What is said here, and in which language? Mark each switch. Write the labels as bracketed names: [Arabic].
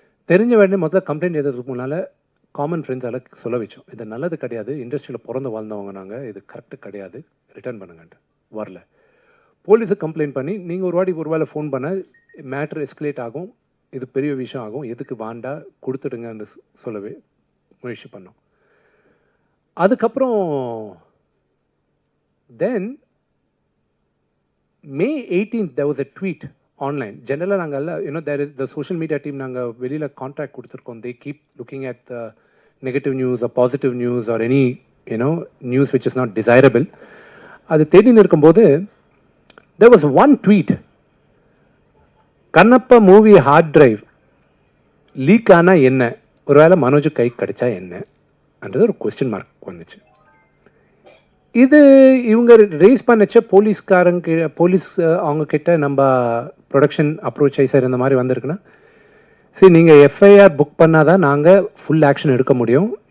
[Tamil] தெரிஞ்ச வேண்டிய முதல்ல கம்ப்ளைண்ட் எழுதுறதுக்கு முன்னால் காமன் ஃப்ரெண்ட்ஸால் சொல்ல வச்சோம், இது நல்லது கிடையாது, இண்டஸ்ட்ரியில் பிறந்து வாழ்ந்தவங்க நாங்கள், இது கரெக்டு கிடையாது, ரிட்டர்ன் பண்ணுங்கன்ட்டு. வரல. போலீஸுக்கு கம்ப்ளைண்ட் பண்ணி நீங்கள் ஒரு வேளை ஃபோன் பண்ண மேட்ரு எஸ்கலேட் ஆகும், இது பெரிய விஷயம் ஆகும், எதுக்கு வாண்டா கொடுத்துடுங்கன்னு சொல்லவே முயற்சி பண்ணோம். [English] அதுக்கப்புறம் then May 18th there was a tweet online. Generally நாங்கள் there is the social media team, [Tamil] நாங்கள் வெளியில் கான்ட்ராக்ட் கொடுத்துருக்கோம். [English] they keep looking at the negative news or positive news or any news which is not desirable. [Tamil] அது தேடின்னு இருக்கும்போது [English] there was one tweet, [Tamil] Kannappa movie hard drive league ஆனால் என்ன, ஒருவேளை மனோஜ் கை கிடைச்சா என்னன்றது ஒரு கொஸ்டின் மார்க் வந்துச்சு. இது இவங்க ரேஸ் பண்ணச்ச போலீஸ் அவங்க கிட்ட நம்ம ப்ரொடக்ஷன் அப்ரோச் ஆகி சார் இந்த மாதிரி வந்திருக்குன்னா நீங்கள் எஃப்ஐஆர் புக் பண்ணால் தான் நாங்கள் ஃபுல் ஆக்ஷன் எடுக்க முடியும்.